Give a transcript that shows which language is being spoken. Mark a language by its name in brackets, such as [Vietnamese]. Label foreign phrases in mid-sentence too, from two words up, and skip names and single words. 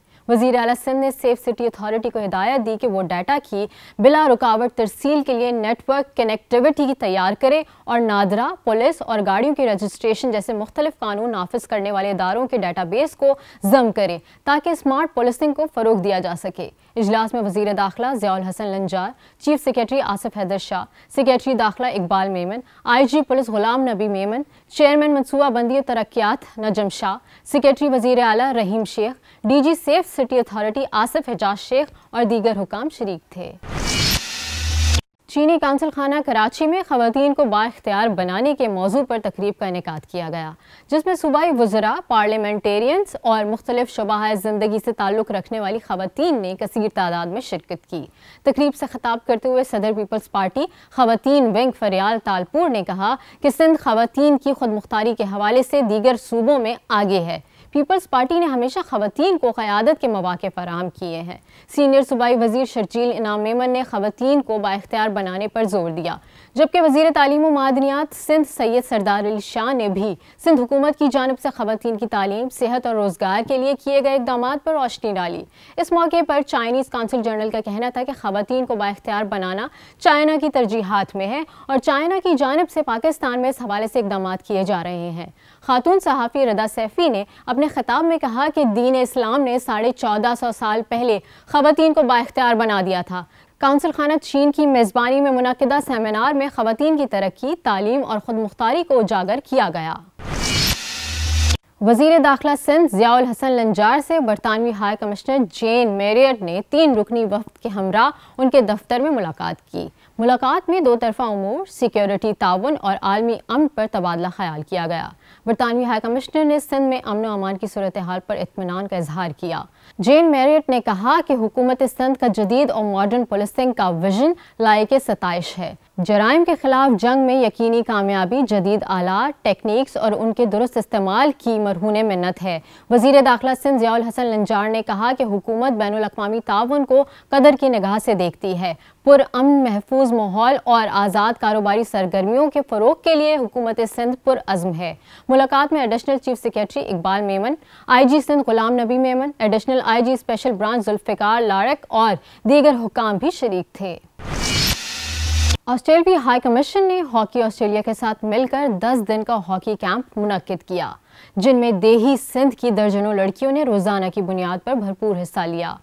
[Urdu] وزیر اعلیٰ سندھ نے سیف سٹی اتھارٹی کو ہدایت دی کہ وہ ڈیٹا کی بلا رکاوٹ ترسیل کے لیے [English] network connectivity [Urdu] تیار کرے اور نادرا، پولیس اور گاڑیوں کی رجسٹریشن جیسے مختلف قانون نافذ کرنے والے اداروں کے ڈیٹابیس کو جم کرے تاکہ [English] smart policing [Urdu] کو فروغ دیا جا سکے. اجلاس میں وزیر داخلہ ضیاء الحسن لنجار, [English] chief secretary [Urdu] آصف حیدر شاہ، سیکرٹری داخلہ اقبال میمن، آئی جی پولیس غلام نبی میمن، چیئرمین منصوبہ بندی ترقیات نجم شاہ، سیکرٹری وزیر اعلیٰ رحیم شیخ, ڈی جی سیف سٹی اتھارٹی آصف اعجاز شیخ اور دیگر حکام شریک تھے. چینی قونصل خانہ کراچی میں خواتین کو بااختیار بنانے کے موضوع پر تقریب کا انعقاد کیا گیا، جس میں صوبائی وزراء، پارلیمنٹیرینز اور مختلف شعبۂ زندگی سے تعلق رکھنے والی خواتین نے کثیر تعداد میں شرکت کی. تقریب سے خطاب کرتے ہوئے صدر پیپلز پارٹی خواتین ونگ فریال تالپور نے کہا کہ سندھ خواتین کی خود مختاری کے حوالے سے دیگر صوبوں میں آگے ہے. پیپلز پارٹی نے ہمیشہ خواتین کو قیادت کے موقعے فراہم کیے ہیں. سینئر صوبائی وزیر شرجیل انعام میمن نے خواتین کو بااختیار بنانے پر زور دیا، جبکہ وزیر تعلیم و معدنیات سندھ سید سردار علی شاہ نے بھی سندھ حکومت کی جانب سے خواتین کی تعلیم، صحت اور روزگار کے لیے کیے گئے اقدامات پر روشنی ڈالی. اس موقعے پر [English] Chinese consul general [Urdu] کا کہنا تھا کہ خواتین کو بااختیار بنانا چائنا کی ترجیحات میں ہے اور چائنا کی جانب سے پاکستان میں اس حوالے سے اقدامات کیے جا رہے ہیں. خاتون صحافی ردا سیفی نے اپنے خطاب میں کہا کہ دین اسلام نے 1450 سال پہلے خواتین کو بااختیار بنا دیا تھا. قونصل خانہ چین کی میزبانی میں منعقدہ سیمینار میں خواتین کی ترقی، تعلیم اور خود مختاری کو اجاگر کیا گیا. وزیر داخلہ سندھ ضیاء الحسن لنجار سے برطانوی [English] high commissioner [Urdu] جین میریٹ نے 3 رکنی وفد کے ہمراہ ان کے دفتر میں ملاقات کی. ملاقات میں دو طرفہ امور، سیکیورٹی تعاون اور عالمی امن پر تبادلہ خیال کیا گیا. برطانوی [English] high commissioner [Urdu] نے سندھ میں امن و امان کی صورت حال پر اطمینان کا اظہار کیا. جین میریٹ نے کہا کہ حکومت سندھ کا جدید اور [English] modern policing [Urdu] کا وژن لائق ستائش ہے. جرائم کے خلاف جنگ میں یقینی کامیابی جدید آلات، ٹیکنکس اور ان کے درست استعمال کی مرہون منت ہے. وزیر داخلہ سندھ ضیاء الحسن لنجار نے کہا کہ حکومت بین الاقوامی تعاون کو قدر کی نگاہ سے دیکھتی ہے. پرامن، محفوظ ماحول اور آزاد کاروباری سرگرمیوں کے فروغ کے لیے حکومت سندھ پرعزم ہے. ملاقات میں [English] additional chief secretary [Urdu] اقبال میمن، آئی جی سندھ غلام نبی میمن, [English] additional IG special branch [Urdu] ذوالفقار لارک اور دیگر حکام بھی شریک تھے. آسٹریلیائی [English] high commission [Urdu] نے ہاکی آسٹریلیا کے ساتھ مل کر 10 دن کا [English] hockey camp [Urdu] منعقد کیا، جن میں دیہی سندھ کی درجنوں لڑکیوں نے روزانہ کی بنیاد پر بھرپور حصہ لیا.